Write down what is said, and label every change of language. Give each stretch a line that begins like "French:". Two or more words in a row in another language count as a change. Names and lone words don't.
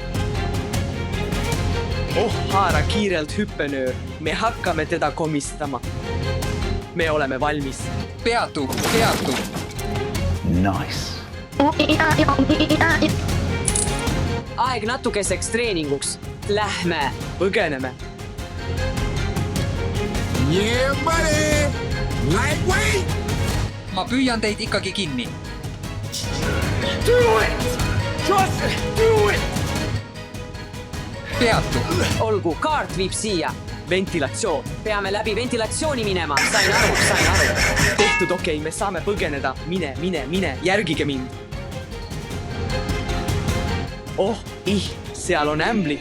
Estonian: Oh, haara kiirelt hüppenöör. Me hakkame teda komistama. Me oleme valmis. Peatu, peatu. Nice. Aeg natukeseks treeninguks. Lähme. Põgeneme.
English: Yeah, buddy! Lightweight!
Estonian: Ma püüan teid ikkagi kinni.
English: Do it! Just do it!
Estonian: Peatu. Olgu, kaart viib siia. Ventilatsioon. Peame läbi ventilatsiooni minema. Sain aru. Tehtud, okei, me saame põgeneda. Mine, järgige mind. Oh, seal on ämblik.